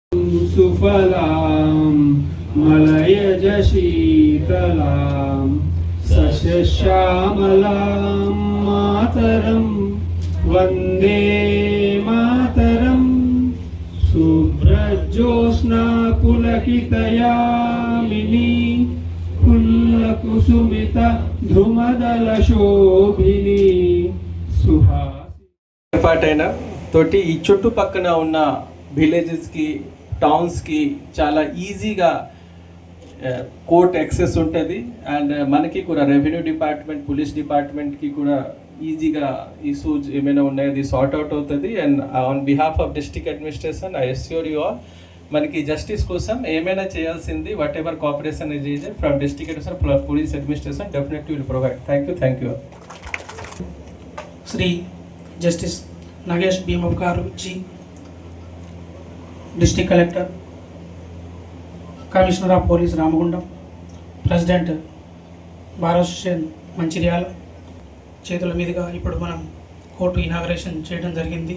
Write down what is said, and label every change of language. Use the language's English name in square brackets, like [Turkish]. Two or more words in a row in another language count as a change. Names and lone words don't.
[Sanskrit] सुफलां मलयज शीतलां सस्यश्यामलां मातरं वन्दे मातरं शुभ्रज्योत्स्ना पुलकितयामिनी कुसुमित ध्रुमदल शोभिनी [Telugu] ఏర్పాటైన తోటి ఈ చుట్టుపక్కన ఉన్న విలేజెస్కి టౌన్స్కి చాలా ఈజీగా [English] court access [Telugu] ఉంటుంది. అండ్ మనకి కూడా [English] revenue department, police departmentకి [Telugu] కూడా ఈజీగా ఇష్యూస్ ఏమైనా ఉన్నాయో అది [English] sort out [Telugu] అవుతుంది. [English] And on behalf of district administration I assure you all, [Telugu] మనకి జస్టిస్ కోసం ఏమైనా చేయాల్సింది [English] whatever cooperation is from district administration, police administration definitely will provide. Thank you. [Telugu] శ్రీ జస్టిస్ నాగేష్ భీమవ్ గారు జీ, [English] district collector, commissioner of police [Telugu] రామగుండం, [English] president bar association [Telugu] మంచిర్యాల చేతుల మీదుగా ఇప్పుడు మనం [English] court inauguration [Telugu] చేయడం జరిగింది.